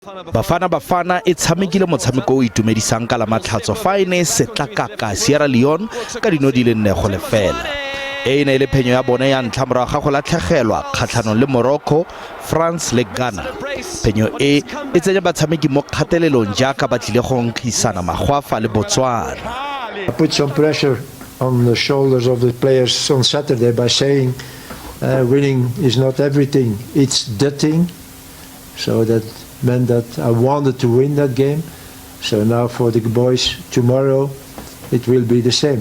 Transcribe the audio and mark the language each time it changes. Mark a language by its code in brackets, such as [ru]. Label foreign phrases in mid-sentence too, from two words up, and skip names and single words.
[tn] Bafana e tshamekile motshameko o itumedisang ka la matlhatso fa e ne setlakaka Sierra Leone ka dino di le 4-0. E ne le phenyo ya bone ya ntlha morago ga go latlhegelwa kgatlhanong le Morocco, France le Ghana. Phenyo e tsenya batshameki mo kgatelelong jaaka ba tlile go nkgisana magwafa le Botswana. [en] I put some pressure on the shoulders of the players on Saturday by saying winning is not everything, it's the thing. So that meant that I wanted to win that game. So now for the boys tomorrow, it will be the same.